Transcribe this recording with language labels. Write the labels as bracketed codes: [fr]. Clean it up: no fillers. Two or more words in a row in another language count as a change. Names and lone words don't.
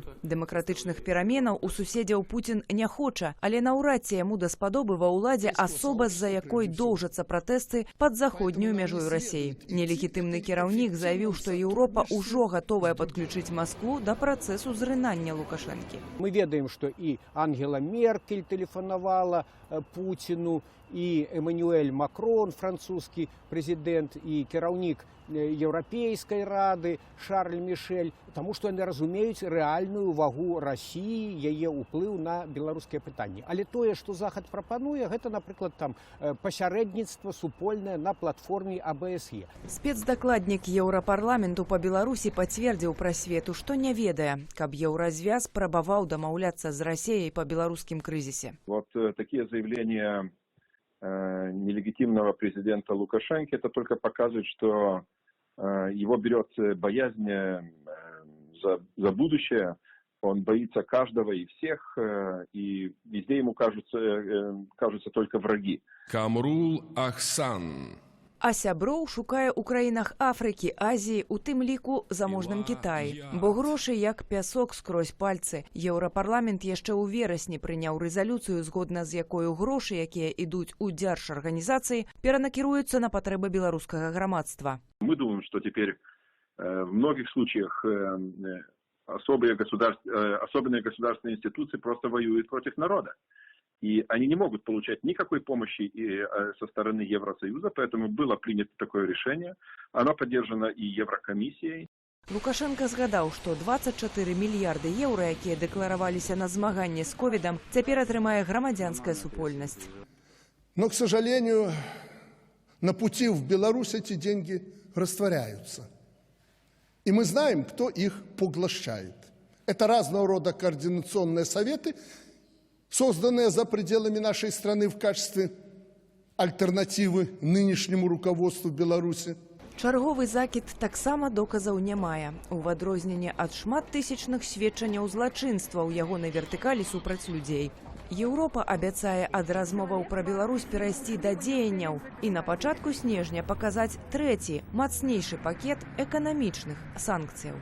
[be] Дэмакратычных пераменаў у суседзяў Пуцін не хоча, але наўрад ці яму даспадобы ва ўладзе асоба, з-за якой доўжацца пратэсты пад заходнюю мяжою Расіі. Нелегітымны кіраўнік заявіў, што Еўропа ўжо гатовая падключыць Маскву да працэсу зрынання Лукашэнкі. Мы ведаем, [ru] что и Ангела Меркель телефоновала Путину, и Эммануэль Макрон, французский президент, и [be] кіраўнік Еўрапейскай рады Шарль Мишель, [ru] потому что они [be] разумеюць рэальную вагу России, яе ўплыў на беларускія пытанні. Але тое, што Захад прапануе, гэта, напрыклад, там пасярэдніцтва супольнае на платформе АБСЕ. Спецдакладнік Еўрапарламенту па Беларусі пацвердзіў пра свету, што не ведае, каб Еўразвяз прабаваў дамаўляцца з Расіяй па беларускім крызісе. [ru] Вот такие заявления нелегитимного президента Лукашенко, это только показывает, что его берет боязнь за будущее. Он боится каждого и всех, и везде ему кажутся только враги. Камрул Ахсан. [be] А сяброў шукае ў краінах Афрыкі, Азіі, у тым ліку заможным Кітаі. Бо грошы як пясок скрозь пальцы. Еўрапарламент яшчэ ў верасні прыняў рэзалюцыю, згодна з якою грошы, якія ідуць у дзяржарганізацыі, перанакіруюцца на патрэбы беларускага грамадства. [ru] Мы думаем, что теперь в многих случаях особенные государственные институции просто воюют против народа. И они не могут получать никакой помощи со стороны Евросоюза, поэтому было принято такое решение. Оно поддержано и Еврокомиссией. [be] Лукашенко згадаў, што 24 мільярды еўра, якія дэклараваліся на змаганне з ковідам, цяпер атрымае грамадзянская супольнасць. [ru] Но, к сожалению, на пути в Беларусь эти деньги растворяются. И мы знаем, кто их поглощает. Это разного рода координационные советы, созданные за пределами нашей страны в качестве альтернативы нынешнему руководству Беларуси. [be] Чарговы закід таксама доказаў не мае. У адрозненне ад шматтысячных сведчанняў злачынства ў ягонай вертыкалі супраць людзей. Еўропа абяцае ад размоваў пра Беларусь перайсці да дзеянняў і на пачатку снежня паказаць трэці, мацнейшы пакет эканамічных санкцыяў.